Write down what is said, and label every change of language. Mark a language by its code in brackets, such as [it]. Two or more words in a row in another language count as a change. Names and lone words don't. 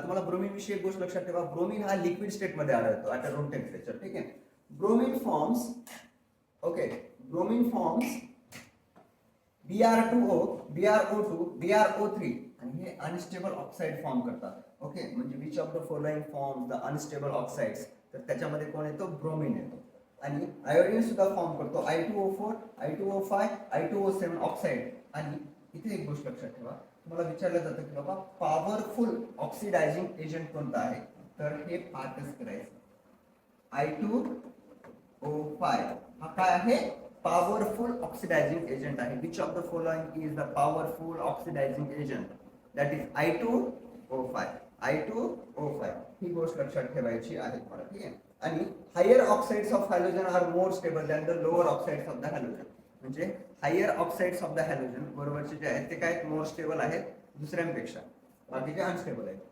[mr] तुम्हाला ब्रोमीन विषयी एक गोष्ट लक्षात ठेवा, ब्रोमीन हा [en] liquid state [mr] मध्ये आढळतो [en] at room temperature. [mr] ठीक आहे. [en] bromine forms, okay, bromine forms [mr] Br2O, BrO2, BrO3 आणि हे [en] unstable oxide form [mr] करतात. [en] okay, म्हणजे which of the following form the unstable oxides, [mr] तर त्याच्यामध्ये कोण येतो, ब्रोमीन येतो. आणि आयोडीन सुद्धा फॉर्म करतो I2O4, I2O5, I2O7 ऑक्साईड. आणि इथे एक गोष्ट लक्षात ठेवा, तुम्हाला विचारलं जातं की बाबा [en] powerful oxidizing agent [mr] कोणता आहे, तर हे पाठच करायचं. I2O5 हा काय आहे, [en] powerful oxidizing agent [mr] आहे. [en] which of the following is the powerful oxidizing agent, that is I2O5. [mr] I2O5 ही गोष्ट लक्षात ठेवायची आहे तुम्हाला. ठीक आहे. [en] आणि higher oxides of halogen are more stable than the lower oxides of the halogen. [mr] म्हणजे [en] higher oxides of the halogen [mr] बरोबरचे जे आहेत ते काय [en] more stable [mr] आहेत दुसऱ्यांपेक्षा, बाकीचे अनस्टेबल आहेत.